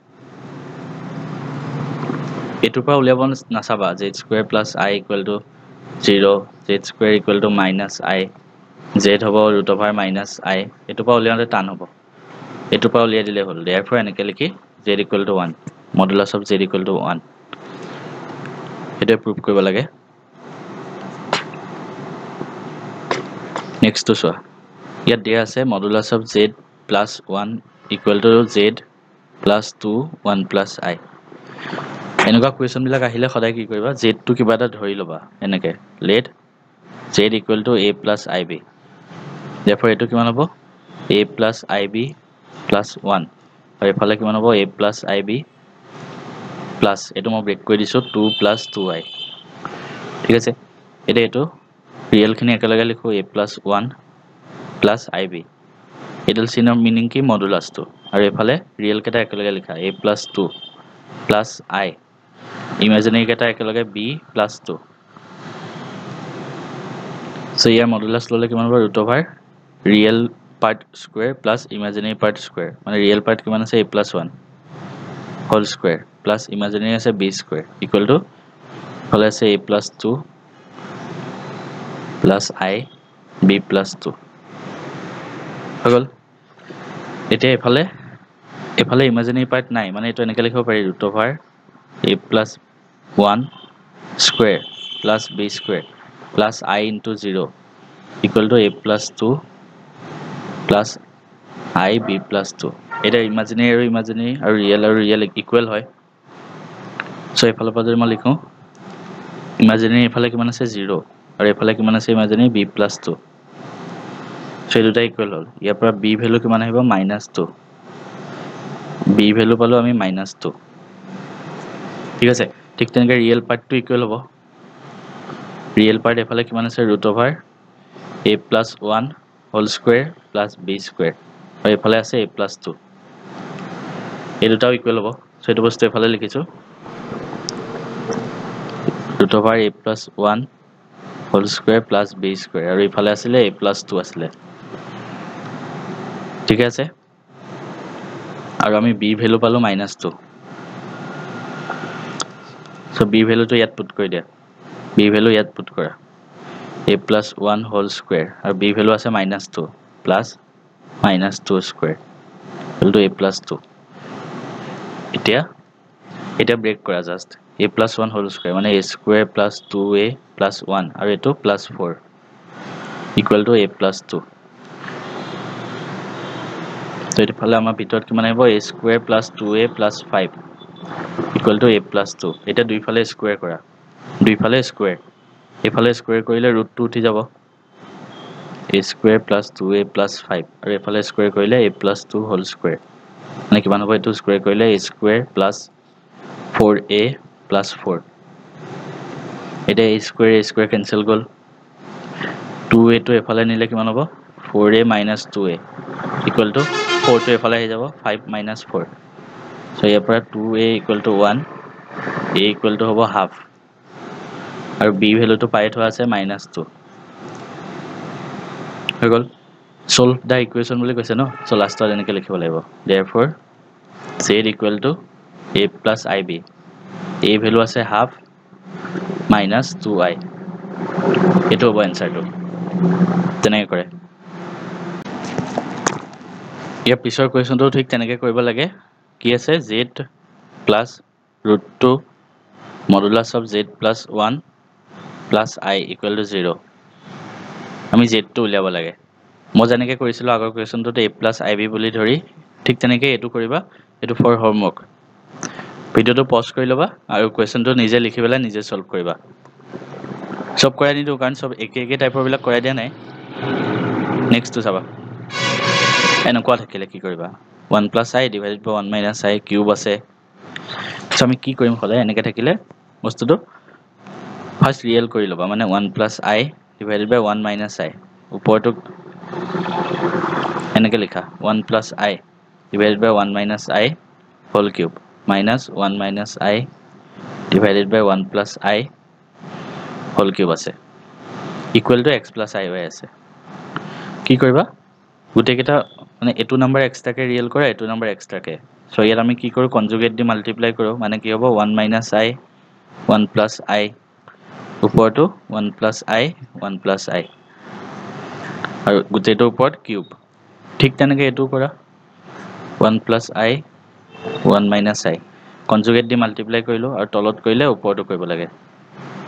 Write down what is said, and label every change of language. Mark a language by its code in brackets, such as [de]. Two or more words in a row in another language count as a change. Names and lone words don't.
[as] এইটোৰ পৰা উলিয়াব নাচাবা [en] z square plus I equal to 0 z square equal to minus I z [as] হ'ব [en] root over minus I [as] এইটোৰ পৰা উলিয়াওঁতে টান হ'ব এইটোৰ পৰা উলিয়াই দিলে হ'ল therefore এনেকৈ লিখি [en] z equal to 1 modulus of z equal to 1 [as] এটা প্রুভ কৰিব লাগে নেক্সট তো সোয়া ইয়াত দিয়া আছে [en] modulus of z plus 1 equal to z plus 2 1 plus I [as] এনেকুৱা কুৱেশ্যন বিলাক আহিলে সদায় কি কৰিবা z টো কিবা এটা ধৰি লবা এনেকে [en] let z equal to a plus ib therefore [as] এটো কিমান হ'ব [en] a plus ib plus 1 [as] আৰু এফালে কিমান হ'ব [en] a plus ib plus [as] এটো মই ব্ৰেক কৰি দিছো [en] 2 plus 2i [as] ঠিক আছে এটা এটো ৰিয়েল খিনি একেলগে লিখো [en] a plus 1 plus ib [as] এডাল চিনৰ মিনিং কি মডুলাস টো আৰু এফালে ৰিয়েল কেটা একেলগে লিখা [en] a plus 2 plus I imaginary [as] কেটা একেলগে [en] b plus 2 [as] so ইয়াৰ মডুলাস ললে কিমান হ'ব [en] root over real part square [as] plus imaginary part square মানে [en] real part [as] কিমান আছে [en] a plus 1 whole square plus imaginary [as] আছে [en] b square equal to [as] হলে আছে [en] a plus 2 plus I b plus 2 [as] হগল এতিয়া এফালে [en] imaginary part [as] নাই মানে এটো এনেকে লিখিব পাৰি [en] root over a plus 1 square plus b square plus I into 0 equal to a plus 2 plus I b plus 2 [as] এটা imaginary আৰু [en] real equal [as] হয় so এফালে পৰা যদি মই লিখো imaginary এফালে কিমান আছে 0 আৰু এফালে কিমান আছে imaginary b plus 2 so এই দুটা ইকুৱেল হ'ল ইয়াৰ পৰা [en] b value [as] কিমান আহিব -2 [en] b value [as] পালো আমি -2 ঠিক আছে ঠিক তেনেকৈ ৰিয়েল পাৰ্টটো ইকুৱেল হ'ব [en] real part [as] এফালে কিমান আছে [en] root over a plus 1 whole square plus b square [as] আৰু এফালে আছে [en] a plus 2 [as] এই দুটাও ইকুৱেল হ'ব সো এটো বস্তু এফালে লিখিছো [en] root over a plus 1 whole square plus b square [as] আৰু এফালে আছিল [en] a plus 2 [as] আছিল ঠিক আছে আৰু আমি [en] b value [as] পালো -2 [en] so b value [as] তো ইয়াত পুট কৰি দিয়া [en] b value [as] ইয়াত পুট কৰা [en] a plus 1 whole square [as] আৰু [en] b value [as] আছে [en] -2 plus -2 square equal to a plus 2 [as] এটা ব্ৰেক কৰা [en] just a plus 1 whole square [as] মানে [en] a square plus 2a plus 1 [as] আৰু এটো [en] plus 4 equal to a plus 2 [as] তো এটো ফালে আমাৰ ভিতৰত কিমান আহিব [en] a square plus 2a plus 5 equal to a plus 2 [as] এটা দুইফালে স্কয়াৰ কৰা দুইফালে স্কয়াৰ এফালে স্কয়াৰ কৰিলে √2 উঠি যাব [en] a square plus 2a plus 5 [as] আৰু এফালে স্কয়াৰ কৰিলে [en] a plus 2 whole [as] square মানে কিমান হ'ব এটো স্কয়াৰ কৰিলে [en] a square plus 4a plus 4 [as] এটা [en] a square cancel [as] গল 2a to এফালে নিলে কিমান হ'ব [en] 4a minus 2a equal to 4 [as] to এফালে আহি যাব [en] 5 minus 4 [as] so ইয়াৰ পৰা [en] 2a equal to 1 a equal to [as] হ'ব half আৰু [en] b value [as] তো পাই থোৱা আছে -2 হৈ গল [en] solve the equation [as] বুলি কৈছে ন so লাষ্টত এনেকৈ লিখিব লাগিব [en] therefore z equal to a plus ib a value [as] আছে [en] half minus 2i [as] এটো হ'ব এনসারটো তেনেকৈ কৰে ইয়াৰ পিছৰ কোৱেশ্যনটো ঠিক তেনেকৈ কৰিব লাগে কি আছে [en] z plus √2 modulus of z plus 1 plus I equal to 0 [as] আমি z টো উলিয়াব লাগে মই যেনেকৈ কৰিছিলো আগৰ কোৱেশ্যনটোতে [en] a plus ib [as] বুলি ধৰি ঠিক তেনেকৈ এটো কৰিবা এটো [en] for homework [as] ভিডিওটো পজ কৰি লবা আৰু কোৱেশ্যনটো নিজে লিখি পেলাই নিজে সলভ কৰিবা সব কৰাই নিদো কাৰণ সব একে টাইপৰ বিলাক কৰাই দিয়া নাই নেক্সট টো চাবা এনেকুৱা থাকিলে কি কৰিবা [en] 1 plus I divided by 1 minus I cube [as] আছে সো আমি কি কৰিম হলে এনেকৈ থাকিলে বস্তুটো [en] first real [as] কৰি লবা মানে [en] 1 plus I divided by 1 minus I [as] ওপৰটো এনেকৈ লিখা [en] 1 plus I divided by 1 minus I whole cube minus 1 minus I divided by 1 plus I whole cube [as] আছে equal to [en] x plus I [as] হৈ আছে কি কৰিবা গুটে কেটা মানে এটো নাম্বার এক্সট্ৰাকে ৰিয়েল কৰা এটো নাম্বার এক্সট্ৰাকে সো ইয়াত আমি কি কৰো কনজুগেট দি মাল্টিপ্লাই কৰো মানে কি হ'ব [en] 1 minus I 1 plus I [as] উপৰটো [en] 1 plus I 1 plus I [as] আৰু গুটেটো উপৰত কিউব ঠিক তেনেকৈ এটো কৰা [en] 1 plus I 1 minus I [as] কনজুগেট দি মাল্টিপ্লাই কৰিলো আৰু তলত কৰিলে উপৰটো কৰিব লাগে